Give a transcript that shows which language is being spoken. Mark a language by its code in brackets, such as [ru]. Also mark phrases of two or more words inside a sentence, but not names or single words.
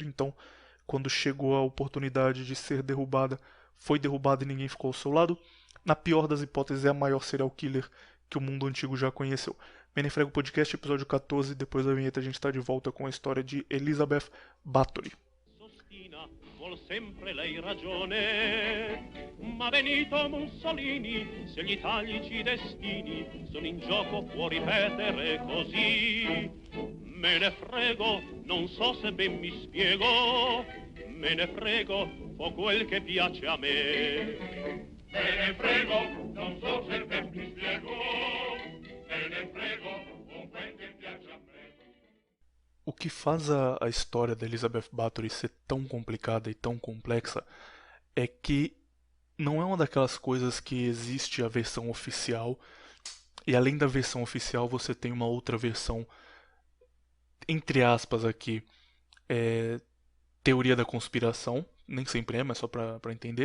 [pt] Então, quando chegou a oportunidade de ser derrubada, foi derrubada e ninguém ficou ao seu lado. Na pior das hipóteses, é a maior [en] serial killer [pt] que o mundo antigo já conheceu. Menefrego Podcast, episódio 14. Depois da vinheta, a gente está de volta com a história de Elizabeth Bathory. [it] Vuol sempre lei ragione, ma Benito Mussolini, se gli italici destini sono in gioco può ripetere così. Me ne frego, non so se ben mi spiego, me ne frego, fa quel che piace a me. Me ne frego, non so se ben mi spiego, me ne frego, fa quel che piace a me. [pt] O que faz a história da Elizabeth Bathory ser tão complicada e tão complexa é que não é uma daquelas coisas que existe a versão oficial e além da versão oficial você tem uma outra versão, entre aspas aqui, é, teoria da conspiração, nem sempre é, mas só para entender.